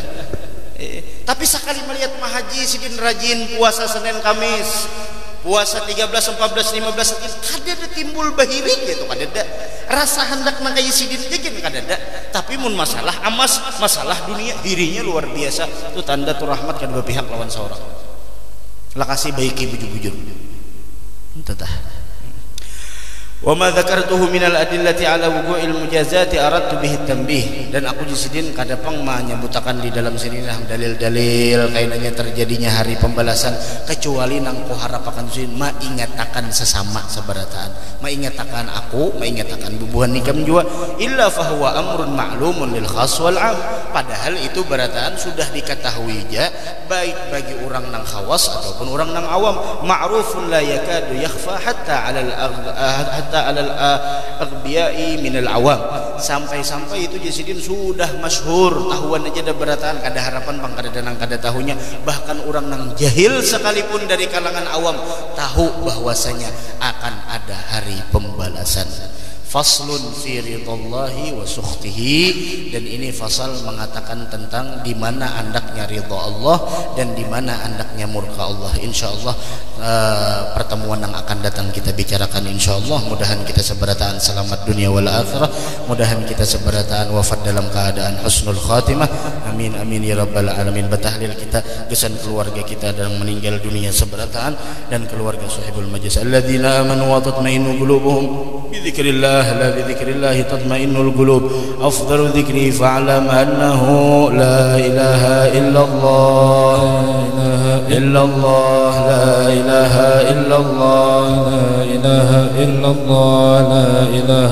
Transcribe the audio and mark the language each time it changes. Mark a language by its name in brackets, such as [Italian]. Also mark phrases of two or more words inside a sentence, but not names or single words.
[Banjar] Tapi sekali melihat mahaji sidin rajin puasa Senin Kamis, puasa 13, 14, 15 kadada timbul bahiri gitu, kadada rasa hendak nangkai sidin jekin kadada. Tapi mun masalah amas, masalah dunia dirinya luar biasa. Itu tanda tu rahmat kedua pihak lawan seorang. Lakasi baiki bujur-bujur. Entah. [Arabic] وما ذكرته من الأدلة على وقوع المجازاة أردت به التنبيه. [Banjar] Dan aku di sidin kadapang menyebutakan di dalam sini dalil-dalil kainanya terjadinya hari pembalasan, kecuali nang ku harapakan sidin maingatakan sesama sabarataan, maingatakan aku, maingatakan bubuhan nikam jua, [Arabic] إلا فهو أمر معلوم للخاص والعام. [Banjar] Padahal itu barataan sudah diketahui ja, baik bagi orang nang khawas ataupun orang nang awam, [Arabic] معروف لا يكاد يخفى حتى على الأغبياء من العوام. [Banjar] Sampai-sampai itu jasidin sudah masyhur, tahuan aja ada berataan, kada harapan bang kada danang kada tahunya, bahkan orang nang jahil sekalipun dari kalangan awam tahu bahwasanya akan ada hari pembalasan. [Arabic] فصل في رضا الله وسخطه. [Banjar] Dan ini fasal mengatakan tentang di mana andaknya ridha Allah dan di mana andaknya murka Allah. Insyaallah pertemuan yang akan datang kita bicarakan insyaallah. Mudahan kita seberataan selamat [Arabic] الدنيا والآخرة, [Banjar] mudahan kita seberataan wafat dalam keadaan [Arabic] حسن الخاتمة. آمين آمين يا رب العالمين. [Banjar] Batahlil kita gesan keluarga kita dan meninggal dunia seberataan, dan keluarga [Arabic] صاحب المجلس الذين آمنوا وتطمئن قلوبهم بذكر الله لا بذكر الله تطمئن القلوب. أفضل ذكري فاعلم أنه لا إله إلا الله، إلا الله، لا إله إلا الله، لا إله إلا الله، لا إله